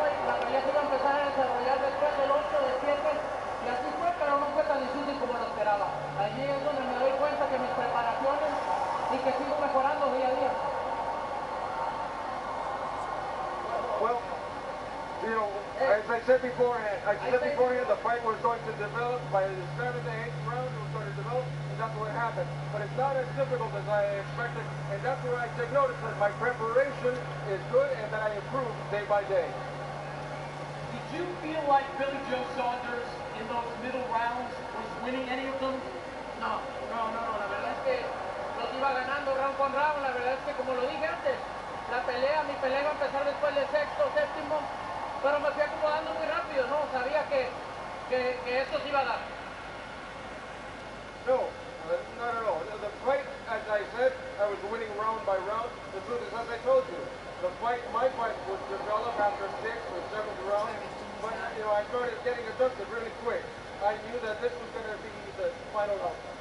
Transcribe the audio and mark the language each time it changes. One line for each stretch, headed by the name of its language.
Spanish: La pelea se iba a empezar a desarrollar después del 8 de 7 y así fue, pero no fue tan difícil como lo esperaba. Allí es donde me doy cuenta que mis preparaciones y que sigo mejorando día a día.
English: Well, you know, as I said beforehand, the fight was going to develop by the 7th to 8th round. It was going to develop, and that's what happened. But it's not as difficult as I expected, and that's where I take notice that my preparation is good and that I improve day by day. Did you feel like Billy Joe Saunders in those middle rounds was winning any of them? No.
Spanish: La verdad es que los iba ganando round con round. La verdad es que, como lo dije antes, mi pelea iba a empezar después del 6º, 7º, pero me fui acomodando muy rápido, ¿no? Sabía que esto se iba a dar.
English: No, not at all. The fight, as I said, I was winning round by round. The truth is, as I told you, my fight would develop after 6th or 7th round. But, you know, I started getting adjusted really quick. I knew that this was going to be the final outcome.